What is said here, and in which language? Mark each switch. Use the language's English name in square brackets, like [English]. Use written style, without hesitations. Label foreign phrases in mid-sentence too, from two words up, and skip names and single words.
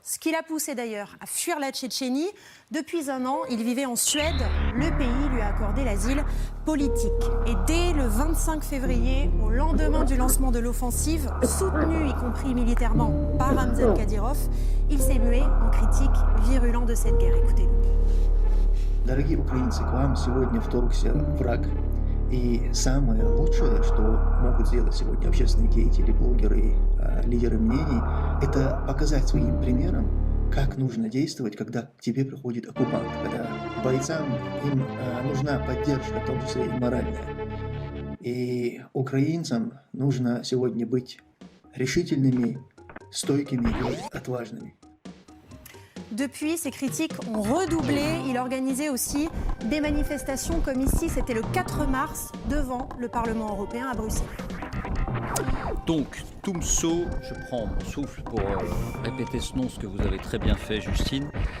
[French] Ce qui l'a poussé d'ailleurs à fuir la Tchétchénie. Depuis un an, il vivait en Suède. Le pays lui a accordé l'asile politique. Et dès le 25 février, au lendemain du lancement de l'offensive, soutenue y compris militairement par Ramzan Kadyrov, il s'est mué en critique virulent de cette guerre. Écoutez-le. [Russian] Дорогие украинцы, к вам сегодня вторгся враг. И самое лучшее, что могут сделать сегодня общественные деятели, блогеры, лидеры мнений, это показать своим примером, как нужно действовать, когда к тебе приходит оккупант, когда бойцам им нужна поддержка, в том числе и моральная. И украинцам нужно сегодня быть решительными, стойкими и отважными. [French] Depuis, ses critiques ont redoublé. Il organisait aussi des manifestations comme ici, c'était le 4 mars, devant le Parlement européen à Bruxelles. Donc, Tumso, je prends mon souffle pour répéter ce nom, ce que vous avez très bien fait, Justine.